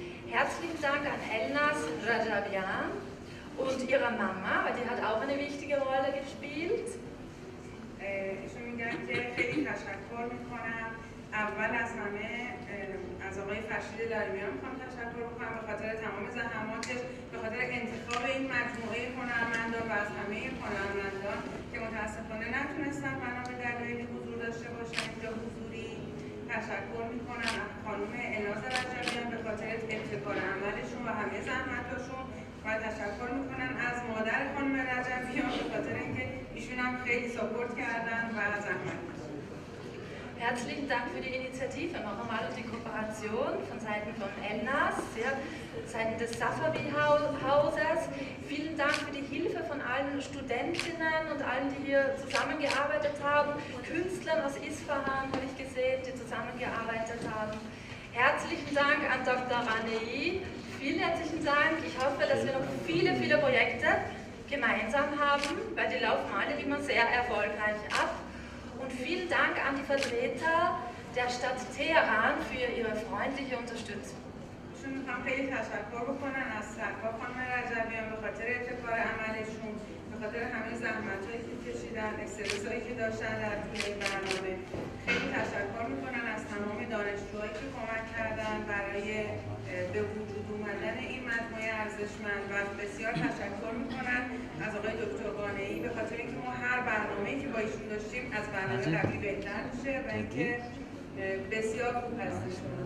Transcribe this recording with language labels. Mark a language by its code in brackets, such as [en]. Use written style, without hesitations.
[de] Herzlichen Dank an Elnas Rajabian und ihrer Mama, weil die hat auch eine wichtige Rolle gespielt. [fa] ایشون میگن که خیلی تشکر میکنم اول از همه از آقای فرشید دارمیان میخوام تشکر بکنم به خاطر تمام زحماتش، به خاطر انتخاب این مجموعه هنرمندان و از همه هنرمندان که متاسفانه نتونستن بنا به دلایلی حضور داشته باشن اینجا حضوری. تشکر میکنم از خانم الناز رجبیان به خاطر ابتکار عملشون و همه زحمتاشون و تشکر میکنم از مادر خانم رجبیان به خاطر اینکه ایشون هم خیلی ساپورت کردن و زحمت کشیدن. [de] Herzlichen Dank für die Initiative noch einmal und die Kooperation von Seiten von Elnas, ja, Seiten des Safavi-Hauses. Vielen Dank für die Hilfe von allen Studentinnen und allen, die hier zusammengearbeitet haben. Künstlern aus Isfahan habe ich gesehen, die zusammengearbeitet haben. Herzlichen Dank an Dr. Ranei. Vielen herzlichen Dank. Ich hoffe, dass wir noch viele, viele Projekte gemeinsam haben, weil die laufen alle immer sehr erfolgreich ab. Und vielen Dank an die Vertreter der Stadt Teheran für ihre freundliche Unterstützung. [fa] ایشون میخوام خیلی تشکر بکنن از سرکار خانم رجبیان به خاطر ابتکار عملشون، به خاطر همه زحمت‌هایی که کشیدن، استرسایی که داشتن در طول این برنامه. خیلی تشکر میکنن از تمام دانشجوهایی که کمک کردن برای به وجود اومدن این مجموعه ارزشمند و بسیار تشکر میکنن از آقای دکتر قانعی به خاطر اینکه ما هر برنامه‌ای که با ایشون داشتیم از برنامه قبلی بهتر میشه و اینکه بسیار خوب هستش.